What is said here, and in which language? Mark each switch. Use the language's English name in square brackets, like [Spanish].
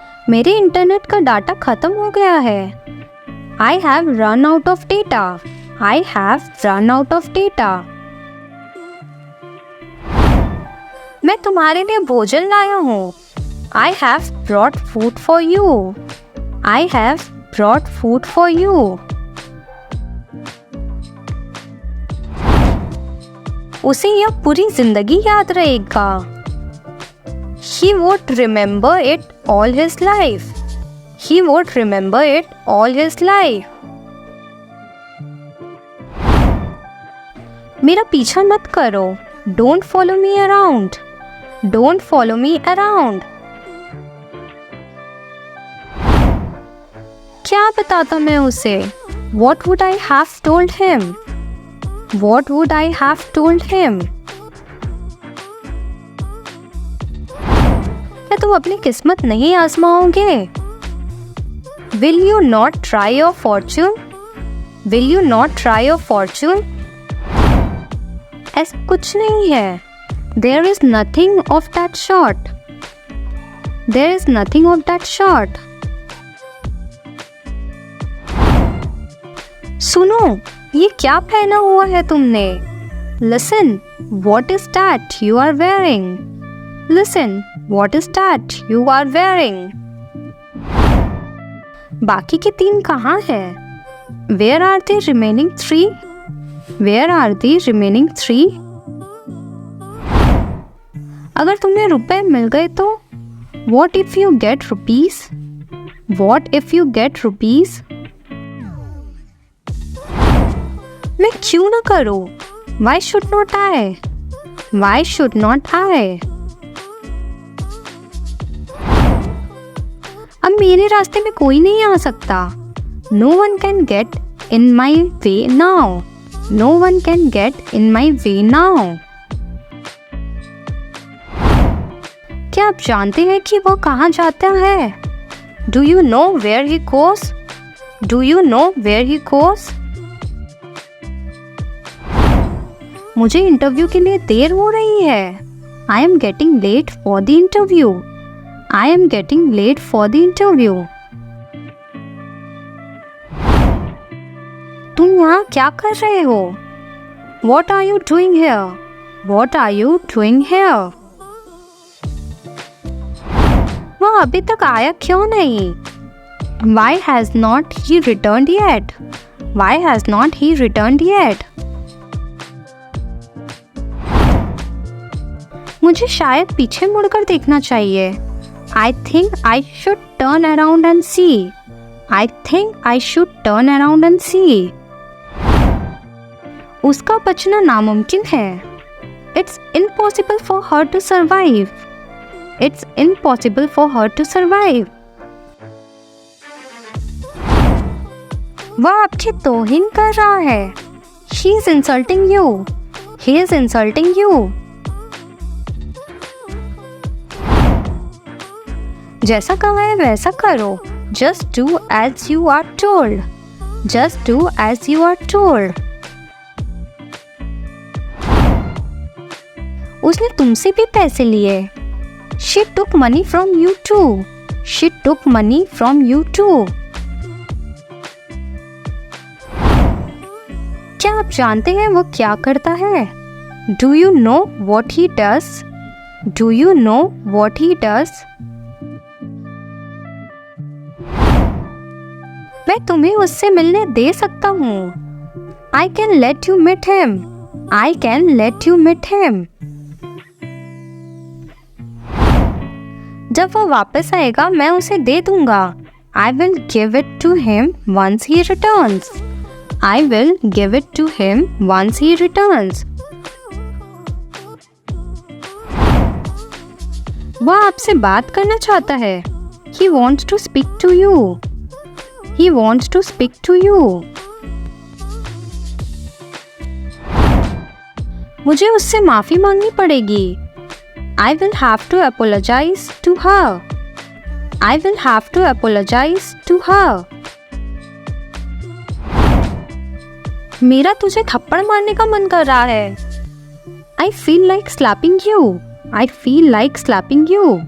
[Hindi] मेरे इंटरनेट का डाटा खत्म हो गया है। [English] I have run out of data. I have run out of data. [Hindi] मैं तुम्हारे लिए भोजन लाया हूँ। [English] I have brought food for you. I have brought food for you. [Hindi] उसे यह पूरी जिंदगी याद रहेगा। [English] He would remember it all his life. He would remember it all his life. [Hindi] मेरा पीछा मत करो। [English] Don't follow me around. Don't follow me around. [Hindi] क्या बताता मैं उसे? [English] What would I have told him? What would I have told him? [Hindi] क्या तुम अपनी किस्मत नहीं आजमाओगे? [English] Will you not try your fortune? Will you not try your fortune? [Hindi] ऐसा कुछ नहीं है। [English] There is nothing of that sort. There is nothing of that sort. [Hindi] सुनो, ये क्या पहना हुआ है तुमने? [English] Listen, what is that you are wearing? Listen, what is that you are wearing? [Hindi] बाकी के 3 कहाँ हैं? [English] Where are the remaining 3? Where are the remaining 3? [Hindi] अगर तुम्हें रुपए मिल गए तो? [English] What if you get rupees? What if you get rupees? [Hindi] मैं क्यों ना करूं? [English] Why should not I? Why should not I? [Hindi] अब मेरे रास्ते में कोई नहीं आ सकता. [English] No one can get in my way now. No one can get in my way now. [Hindi] क्या आप जानते हैं कि वो कहाँ जाता है? [English] Do you know where he goes? Do you know where he goes? [Hindi] मुझे इंटरव्यू के लिए देर हो रही है. [English] I am getting late for the interview. I am getting late for the interview. [Hindi] तुम यहाँ क्या कर रहे हो? [English] What are you doing here? What are you doing here? [Hindi] वह अभी तक आया क्यों नहीं? [English] Why has not he returned yet? Why has not he returned yet? [Hindi] मुझे शायद पीछे मुड़कर देखना चाहिए. [English] I think I should turn around and see. I think I should turn around and see. [Hindi] उसका बचना नामुमकिन है. [English] It's impossible for her to survive. It's impossible for her to survive. [Hindi] वह आपकी तौहीन कर रहा है. [English] He is insulting you. He is insulting you. [Hindi] जैसा कहा है वैसा करो. [English] Just do as you are told. Just do as you are told. [Hindi] उसने तुमसे भी पैसे लिए. [English] She took money from you too. She took money from you too. [Hindi] क्या आप जानते हैं वो क्या करता है? [English] Do you know what he does? Do you know what he does? [Hindi] मैं तुम्हें उससे मिलने दे सकता हूँ. [English] I can let you meet him. I can let you meet him. [Hindi] जब वो वापस आएगा मैं उसे दे दूंगा. [English] I will give it to him once he returns. I will give it to him once he returns. [Hindi] वह आपसे बात करना चाहता है. [English] He wants to speak to you. He wants to speak to you. [Hindi] मुझे उससे माफी मांगनी पड़ेगी. [English] I will have to apologize to her. I will have to apologize to her. [Hindi] मेरा तुझे थप्पड़ मारने का मन कर रहा है. [English] I feel like slapping you. I feel like slapping you.